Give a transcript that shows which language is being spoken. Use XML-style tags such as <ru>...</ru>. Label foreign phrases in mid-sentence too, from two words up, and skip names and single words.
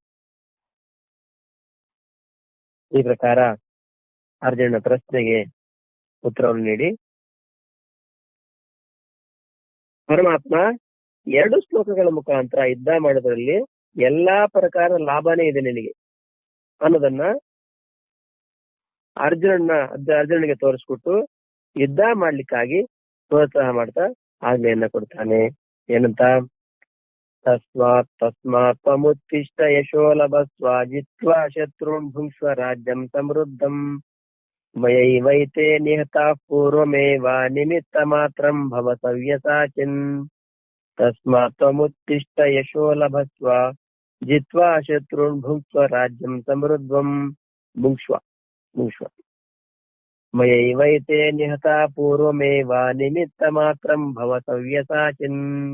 <kn>ಈ ಪ್ರಕಾರ ಅರ್ಜುನನ ಪ್ರಶ್ನೆಗೆ ಉತ್ತರವನ್ನು ನೀಡಿ ಪರಮಾತ್ಮ 2 ಶ್ಲೋಕಗಳ ಮುಖಾಂತರ ಯುದ್ಧ ಮಾಡೋದ್ರಲ್ಲಿ ಎಲ್ಲಾ ಪ್ರಕಾರ ಲಾಭನೇ ಇದೆ ನಿನಗೆ ಅನ್ನೋದನ್ನ ಅರ್ಜುನನಿಗೆ ತೋರಿಸ್ಕೊಟ್ಟು ಯುದ್ಧ ಮಾಡ್ಲಿಕ್ಕಾಗಿ ಪ್ರೋತ್ಸಾಹ ಮಾಡ್ತಾ ಆಜ್ಞೆಯನ್ನ ಕೊಡ್ತಾನೆ. ಏನಂತ?</kn> <sa>ತಸ್ಮಾತ್ ತ್ವಮುತ್ತಿಷ್ಠ ಯಶೋ ಲಭಸ್ವ ಜಿತ್ವಾ ಶತ್ರುನ್ ಭುಂಕ್ಷ್ವ ರಾಜ್ಯಂ ಸಮೃದ್ಧಂ ಮಯೈವೈತೆ ನಿಹತಾ ಪೂರ್ವಮೇವ ನಿಮಿತ್ತ ಮಾತ್ರಂ ಭವ ಸವ್ಯಸಾಚಿನ್. ತಸ್ಮಾತ್ ತ್ವಮುತ್ತಿಷ್ಠ ಯಶೋ ಲಭಸ್ವ ಜಿತ್ವಾ ಶತ್ರುನ್ ಭುಂಕ್ಷ್ವ ರಾಜ್ಯಂ ಸಮೃದ್ಧಂ ಭುಂಕ್ಷ್ವ ಮಯೈವೈತೆ ನಿಹತಾ ಪೂರ್ವಮೇವ ನಿಮಿತ್ತ ಮಾತ್ರಂ ಭವ ಸವ್ಯಸಾಚಿನ್.</sa>